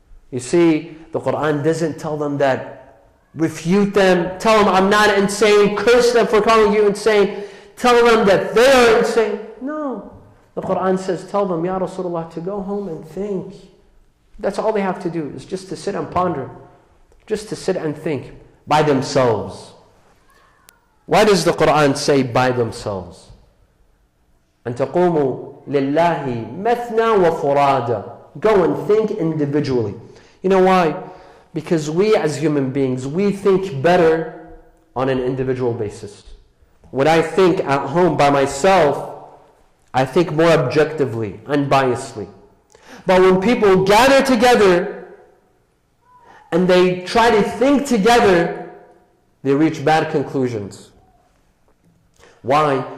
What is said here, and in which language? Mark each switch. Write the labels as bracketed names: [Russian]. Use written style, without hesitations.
[English] You see, the Quran doesn't tell them that, refute them, tell them I'm not insane, curse them for calling you insane, tell them that they are insane. No. The Quran says, tell them, Ya Rasulullah, to go home and think. That's all they have to do, is just to sit and ponder. Just to sit and think by themselves. Why does the Quran say by themselves? [Arabic] أن تقوموا لله مثنى وفرادا. [English] Go and think individually. You know why? Because we as human beings, we think better on an individual basis. When I think at home by myself, I think more objectively, unbiasedly. But when people gather together and they try to think together, they reach bad conclusions. Why?